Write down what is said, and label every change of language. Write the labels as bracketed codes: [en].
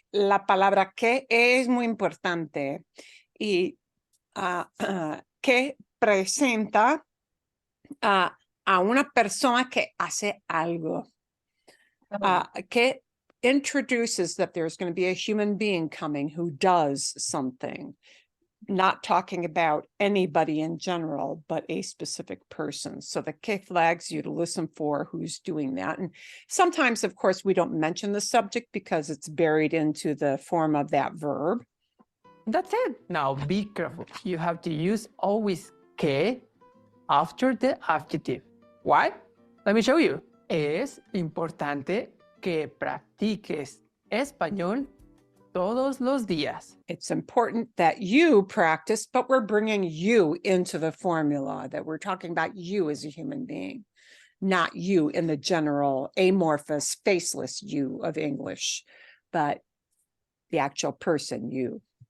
[es] La palabra que es muy importante. Y que presenta a una persona que hace algo. [en] Que introduces that there's going to be a human being coming who does something, not talking about anybody in general, but a specific person. So the que flags you to listen for who's doing that. And sometimes, of course, we don't mention the subject because it's buried into the form of that verb. That's it. Now be careful. You have to use always que after the adjective. Why? Let me show you. [es] Es importante que practiques español todos los días. [en] It's important that you practice, but we're bringing you into the formula, that we're talking about you as a human being, not you in the general amorphous, faceless you of English, but the actual person, you.